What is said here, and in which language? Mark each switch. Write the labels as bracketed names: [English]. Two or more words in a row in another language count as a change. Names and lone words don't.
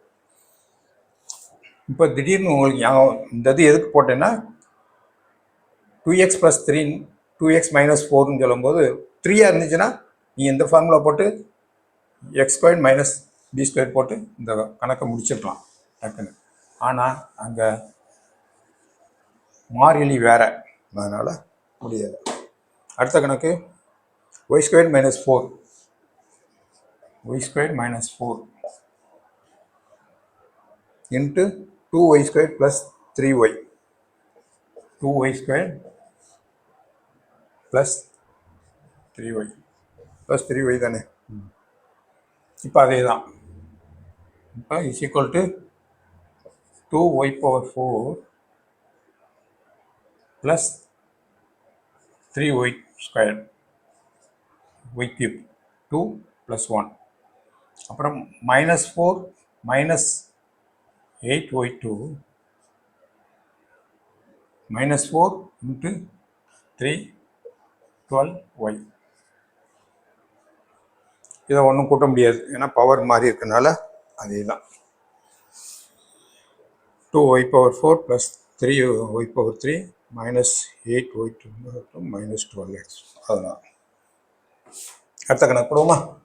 [Tamil] இப்போ திடீர்னு உங்களுக்கு இந்த இது எதுக்கு போட்டேன்னா 2x + 3 2x - 4ன்னு சொல்லும்போது 3 இருந்துச்சுன்னா நீ இந்த ஃபார்முலா போட்டு x² - b² போட்டு இந்த கணக்கை முடிச்சிருக்கலாம் டக்குன்னு. ஆனால் அங்கே மாறிலி வேற, அதனால் முடியாது. அடுத்த கணக்கு y² - 4 y² - 4 into 2y² + 3y 2y² + 3y + 3y தானே. இப்போ அதே தான். இப்போ = 2y⁴ + 3y² y³ 2 + 1 அப்புறம் -4 - 8y2 -4 × 3 12y. இதை ஒன்றும் கூட்ட முடியாது, ஏன்னா பவர் மாறி இருக்கனால அதே தான். 2y⁴ + 3y3 -8y2 -12x. அதுதான் அடுத்த கணக்கு போடுவோமா.